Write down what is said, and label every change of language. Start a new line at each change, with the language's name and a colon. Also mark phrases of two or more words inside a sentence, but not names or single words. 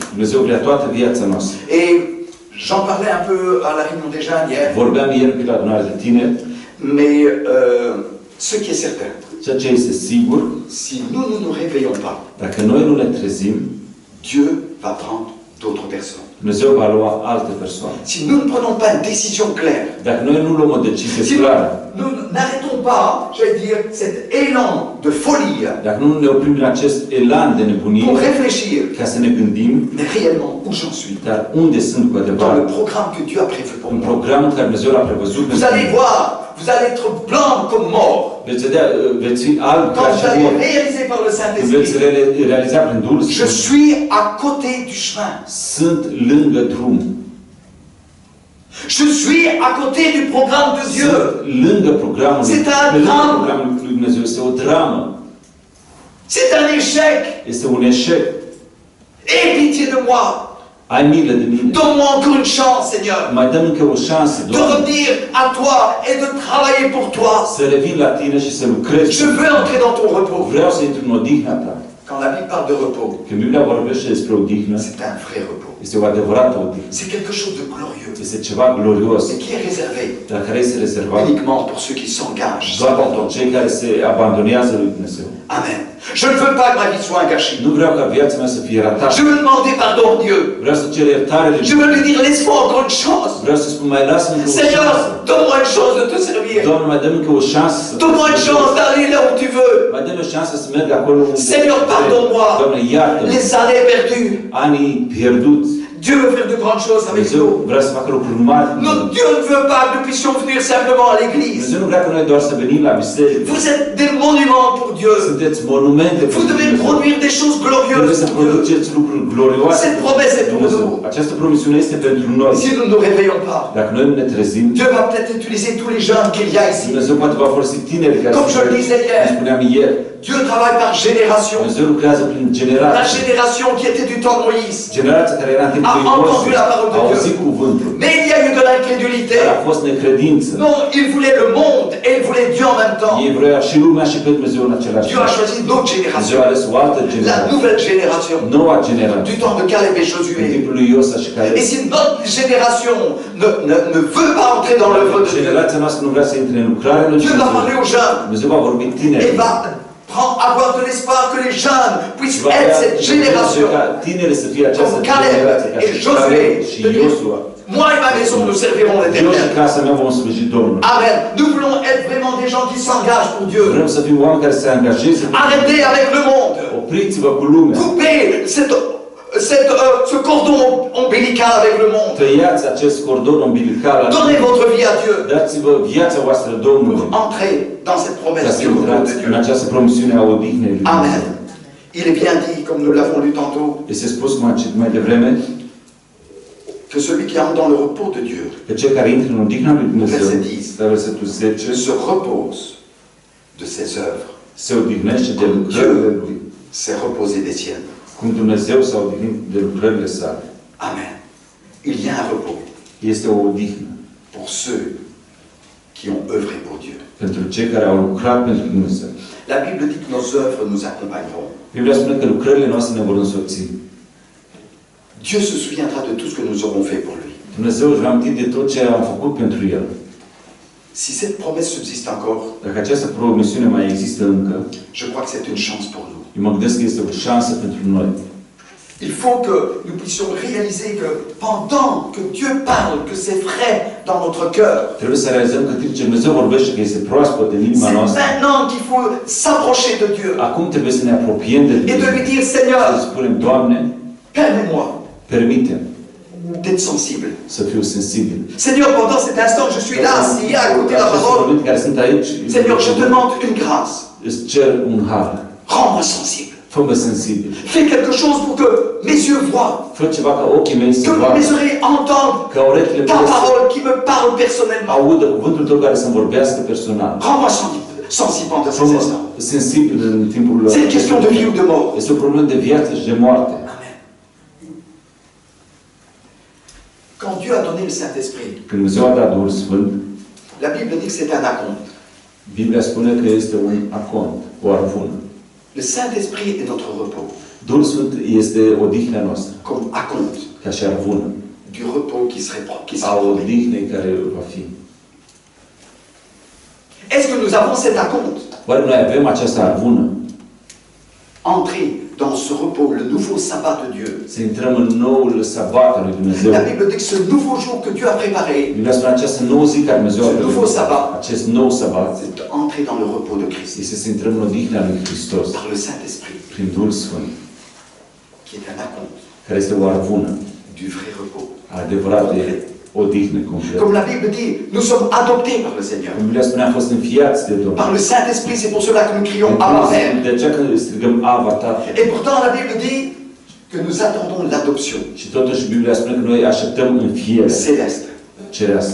Romanian: Dumnezeu vrea toată viața noastră.
French: Et j'en parlais un peu à la réunion des jeunes hier,
Romanian: Vorbeam ieri pe la adunare de tineri,
French: mais ce qui est certain,
Romanian: ceea ce este sigur,
French: si nous ne nous réveillons pas,
Romanian: dacă noi nu ne trezim,
French: Dieu va prendre d'autres personnes.
Romanian: Dumnezeu va lua alte persoane.
French: Si nous ne prenons pas une décision claire,
Romanian: Dacă noi nu luăm o decizie
French: si
Romanian: clară,
French: nous n'arrêtons pas, j'allais dire, cet élan de folie
Romanian: dacă nu ne oprim din acest elan de nebunie,
French: pour réfléchir,
Romanian: ca să ne gândim,
French: mais réellement où j'en suis,
Romanian: dar unde sunt cu
French: dans
Romanian: adevărat,
French: le programme que Dieu a prévu pour
Romanian: în
French: moi.
Romanian: programul care Dumnezeu l-a prevăzut
French: Vous
Romanian: pentru
French: allez
Romanian: mine.
French: voir, vous allez être blanc comme mort.
Romanian: Veți vedea, veți fi alb ca
French: Quand
Romanian: și
French: vous allez
Romanian: mort.
French: réaliser par le
Romanian: Veți
French: Saint-Esprit,
Romanian: realiza prin Duhul
French: je
Romanian: Sfânt.
French: suis à côté du chemin.
Romanian: Sunt lângă drum.
French: Je suis à côté du programme de Dieu.
Romanian: Sunt lângă programul
French: C'est un
Romanian: pe lângă
French: drame.
Romanian: programul lui Dumnezeu. Este o dramă.
French: C'est un échec.
Romanian: Este un eșec.
French: Aie pitié de moi.
Romanian: Ai milă de mine.
French: Donne-moi encore une chance, Seigneur,
Romanian: Mai dăm încă o șansă,
French: de
Romanian: Doamne,
French: revenir à toi et de travailler pour toi.
Romanian: să revin la tine și să lucrez.
French: Je veux entrer dans ton repos.
Romanian: Vreau să intru în odihna ta.
French: Quand la Bible parle de repos,
Romanian: Când Biblia vorbește despre odihnă,
French: c'est un vrai repos.
Romanian: este o adevărată odihnă.
French: C'est quelque chose de glorieux,
Romanian: Este ceva glorios,
French: et qui est réservé
Romanian: dar care este rezervat
French: uniquement pour ceux qui s'engagent.
Romanian: doar pentru cei care se abandonează lui Dumnezeu.
French: Amen. Je ne veux pas que ma vie soit un gâchis.
Romanian: Nu vreau ca viața mea să fie ratată.
French: Je veux demander pardon à Dieu.
Romanian: Vreau să cer iertare lui
French: Je veux lui dire, laisse-moi encore une chance.
Romanian: Vreau să spun, mai lasă-mi încă o
French: Seigneur,
Romanian: șansă.
French: donne-moi une chance de te servir.
Romanian: Doamne, mai dă-mi încă o șansă să
French: Donne-moi une chance d'aller là où tu veux.
Romanian: mai dă-mi o șansă să merg acolo unde
French: Seigneur, pardonne-moi.
Romanian: Doamne, iartă-mă.
French: Les années perdues.
Romanian: Anii pierduți.
French: Dieu veut faire de grandes choses avec
Romanian: Dumnezeu
French: nous.
Romanian: vrea să facă lucruri mari.
French: Non, Dieu ne veut pas que nous puissions venir simplement à l'église.
Romanian: Dumnezeu nu vrea ca noi doar să venim la biserică.
French: Vous êtes des monuments pour Dieu.
Romanian: Sunteți monumente
French: Vous
Romanian: pentru
French: devez
Romanian: Dumnezeu.
French: produire des choses
Romanian: Trebuie
French: glorieuses
Romanian: să
French: pour Dieu.
Romanian: produceți lucruri glorioase
French: Cette promesse est
Romanian: pentru
French: pour
Romanian: Dumnezeu.
French: nous.
Romanian: Această promisiune este pentru noi.
French: Si nous ne nous réveillons pas,
Romanian: Dacă noi nu ne trezim,
French: Dieu va peut-être utiliser tous les jeunes qu'il y a ici.
Romanian: Dumnezeu poate va folosi tineri care
French: Comme je le disais hier.
Romanian: cum spuneam ieri.
French: Dieu travaille par génération.
Romanian: Dumnezeu lucrează prin
French: La
Romanian: generații.
French: génération qui était du temps de Moïse.
Romanian: Generația care era în timpul
French: A
Romanian: lui
French: entendu
Romanian: Moise
French: la parole de
Romanian: a
French: Dieu.
Romanian: auzit cuvântul.
French: Mais il y a eu de l'incrédulité.
Romanian: Dar a fost necredință.
French: Non, il voulait le monde et il voulait Dieu en même temps.
Romanian: Ei vrea și lumea și pe Dumnezeu în același
French: Dieu a
Romanian: timp.
French: choisi notre
Romanian: Dumnezeu
French: génération.
Romanian: a ales o altă
French: La
Romanian: generație.
French: nouvelle génération.
Romanian: Noua generație.
French: Du temps de Caleb et
Romanian: În
French: Josué.
Romanian: timpul lui Iosa și Caleb.
French: Et si notre génération ne veut pas entrer dans l'œuvre de Dieu,
Romanian: Generația noastră nu vrea să intre în lucrarea lui
French: Dieu va
Romanian: Dumnezeu.
French: parler aux jeunes
Romanian: Dumnezeu va vorbi tineri.
French: et va avoir de l'espoir que les jeunes puissent
Romanian: Va
French: être
Romanian: avea
French: cette génération.
Romanian: ca tineri să fie această
French: Comme Caleb
Romanian: generație, ca
French: et
Romanian: și
French: Josué.
Romanian: Caleb și
French: De dire,
Romanian: Iosua.
French: moi et ma maison, nous servirons
Romanian: Eu și
French: l'Éternel.
Romanian: casa mea vom sluji Domnul.
French: Amen. Nous voulons être vraiment des gens qui s'engagent pour Dieu.
Romanian: Vrem să fim oameni care se angajeze.
French: Arrêtez avec le monde.
Romanian: Opriți-vă cu lumea.
French: Coupez ce cordon ombilical avec le monde.
Romanian: Tăiați acest cordon umbilical.
French: Donnez votre vie à Dieu.
Romanian: Dați-vă viața voastră Domnului.
French: Pour entrer dans cette
Romanian: Ca
French: promesse
Romanian: să
French: du repos
Romanian: intrați
French: de
Romanian: în
French: Dieu.
Romanian: această promisiune a odihnei lui
French: Amen.
Romanian: Dumnezeu.
French: Il est bien dit, comme nous l'avons lu tantôt,
Romanian: Este spus, cum am citit mai devreme,
French: que celui qui entre dans le repos de Dieu
Romanian: că cei care intră în odihna lui Dumnezeu,
French: Verset 10.
Romanian: la versetul 10,
French: se repose de ses œuvres.
Romanian: se odihnește de lucrările lui.
French: s'est reposé des siennes.
Romanian: Cum Dumnezeu s-a odihnit de lucrările sale.
French: Amen. Il y a un repos
Romanian: Este o odihnă
French: pour ceux qui ont œuvré pour Dieu.
Romanian: pentru cei care au lucrat pentru Dumnezeu.
French: La Bible dit que nos œuvres nous accompagneront.
Romanian: Biblia spune că lucrările noastre ne vor însoți.
French: Dieu se souviendra de tout ce que nous aurons fait pour lui.
Romanian: Dumnezeu își va aminti de tot ce am făcut pentru El.
French: Si cette promesse subsiste encore,
Romanian: Dacă această promisiune mai există încă,
French: je crois que c'est une chance pour nous.
Romanian: eu mă gândesc că este o șansă pentru noi.
French: Il faut que nous puissions réaliser que pendant que Dieu parle, que c'est vrai dans notre cœur,
Romanian: Trebuie să realizăm că timp ce Dumnezeu vorbește că este proaspăt în inima
French: c'est
Romanian: noastră,
French: maintenant qu'il faut s'approcher de Dieu
Romanian: acum trebuie să ne apropiem de
French: et de
Romanian: Dumnezeu.
French: lui dire,
Romanian: Să
French: Seigneur,
Romanian: spunem, Doamne,
French: permets-moi
Romanian: permite-mi
French: d'être sensible.
Romanian: să fiu sensibil.
French: Seigneur, pendant cet instant, je suis là, assis, à écouter la
Romanian: Acest
French: parole.
Romanian: moment care sunt aici,
French: Seigneur, je te demande une grâce.
Romanian: îți cer un har.
French: Rends-moi sensible.
Romanian: Fă-mă sensibil.
French: Fais quelque chose pour que mes yeux voient,
Romanian: Fă ceva ca ochii mei să
French: que
Romanian: vadă,
French: mes oreilles entendent
Romanian: ca urechile
French: ta
Romanian: mele să
French: parole qui me parle personnellement.
Romanian: audă cuvântul tău care să-mi vorbească personal.
French: Rends-moi sensible pendant ces
Romanian: Fă-mă
French: instants.
Romanian: sensibil în timpul
French: C'est une question de vie ou de mort.
Romanian: Este o problemă de viață și de moarte.
French: Amen. Quand Dieu a donné le Saint-Esprit,
Romanian: Când Dumnezeu a dat Duhul Sfânt,
French: la Bible dit que c'est un acompte.
Romanian: Biblia spune că este un acont, o arvună.
French: Le Saint-Esprit est notre repos,
Romanian: Duhul Sfânt este odihnea noastră,
French: comme acompte
Romanian: ca și arvună,
French: du repos qui serait
Romanian: a
French: promis.
Romanian: odihnei care va fi.
French: Est-ce que nous avons cet acompte?
Romanian: Oare noi avem această arvună?
French: Entrer dans ce repos, le nouveau sabbat de Dieu.
Romanian: Să intrăm în noul sabat al lui Dumnezeu.
French: La Bible dit que ce nouveau jour que Dieu a préparé,
Romanian: Biblia spune această nouă zi care Dumnezeu a
French: ce nouveau
Romanian: făcut,
French: sabbat,
Romanian: acest nou sabat,
French: c'est d'entrer dans le repos de Christ
Romanian: este să intrăm în odihnea lui Hristos,
French: par le Saint-Esprit,
Romanian: prin Duhul Sfânt,
French: qui est un acompte
Romanian: care este o arvună,
French: du vrai repos.
Romanian: adevărat de odihnă complet.
French: Comme la Bible dit, nous sommes adoptés par le Seigneur.
Romanian: Cum Biblia spune, am fost înfiați de Domnul.
French: Par le Saint-Esprit, c'est pour cela que nous crions Abba Père.
Romanian: De aceea când strigăm Ava, Tată.
French: Et pourtant, la Bible dit que nous attendons l'adoption
Romanian: Și totuși Biblia spune că noi așteptăm înfiere
French: céleste.
Romanian: cerească.